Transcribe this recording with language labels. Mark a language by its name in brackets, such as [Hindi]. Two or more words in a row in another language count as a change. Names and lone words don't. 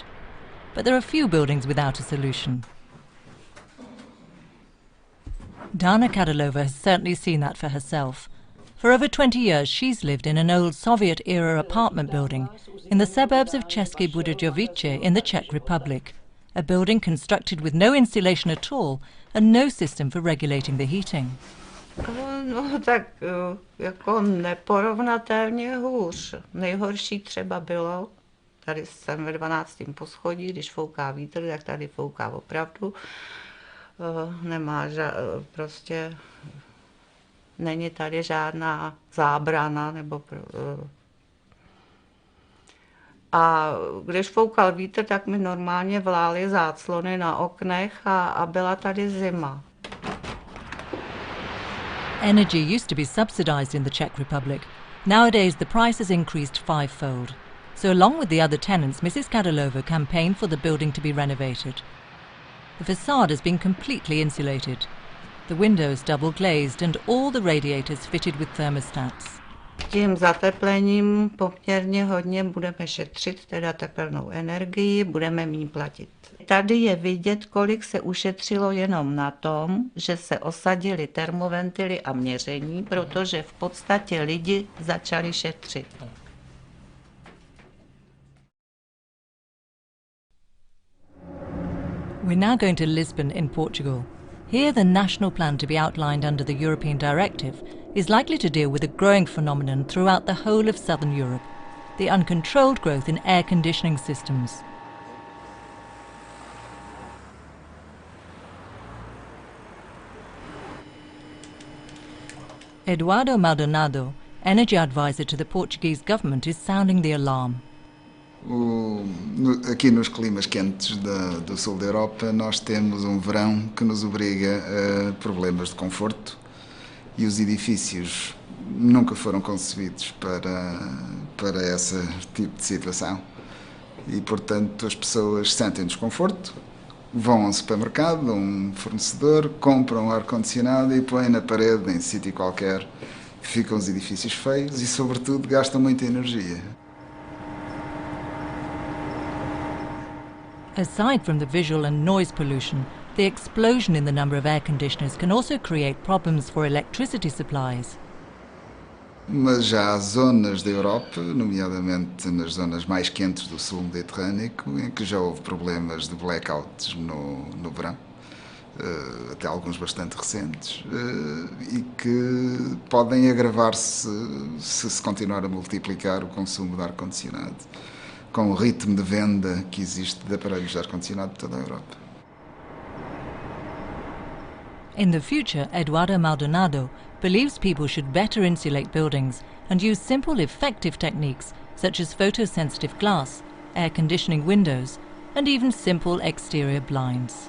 [English] But there are few buildings without a solution. Dana Kadalova has certainly seen that for herself. For over 20 years, she's lived in an old Soviet-era apartment building in the suburbs of České Budějovice in the Czech Republic, a building constructed with no insulation at all and no system for regulating the heating. [Czech] No tak jako neporovnatelně hůř. Nejhorší třeba bylo, tady jsem ve 12. poschodí, když fouká vítr, tak tady fouká opravdu. Nemá prostě, není tady žádná zábrana, nebo a když foukal vítr, tak mi normálně vlály záclony na oknech a byla tady zima. [English] Energy used to be subsidised in the Czech Republic. Nowadays the price has increased fivefold. So along with the other tenants, Mrs. Kadalova campaigned for the building to be renovated. The facade has been completely insulated. The windows double glazed and all the radiators fitted with thermostats. [Czech] Tím zateplením poměrně hodně budeme šetřit, teda tepelnou energii, budeme méně platit. Tady je vidět, kolik se ušetřilo jenom na tom, že se osadily termoventily a měření, protože v podstatě lidi začali šetřit. [English] We're now going to Lisbon in Portugal. Here the national plan to be outlined under the European directive is likely to deal with a growing phenomenon throughout the whole of southern Europe, the uncontrolled growth in air conditioning systems. Eduardo Maldonado, energy advisor to the Portuguese government, is sounding the alarm. [Portuguese] Aqui nos climas quentes do sul da Europa, nós temos verão que nos obriga a problemas de conforto e os edifícios nunca foram concebidos para esse tipo de situação. E, portanto, as pessoas sentem desconforto, vão a um supermercado, a um fornecedor, compram um ar-condicionado e põem na parede, em sítio qualquer. Ficam os edifícios feios e, sobretudo, gastam muita energia. [English] Aside from the visual and noise pollution, the explosion in the number of air conditioners can also create problems for electricity supplies. [Portuguese] Mas já há zonas da Europa, nomeadamente nas zonas mais quentes do sul mediterrâneo, em que já houve problemas de blackouts no verão, até alguns bastante recentes, e que podem agravar-se se continuar a multiplicar o consumo de ar-condicionado, com o ritmo de venda que existe de aparelhos de ar-condicionado por toda a Europa. [English] In the future, Eduardo Maldonado believes people should better insulate buildings and use simple, effective techniques such as photosensitive glass, air conditioning windows, and even simple exterior blinds.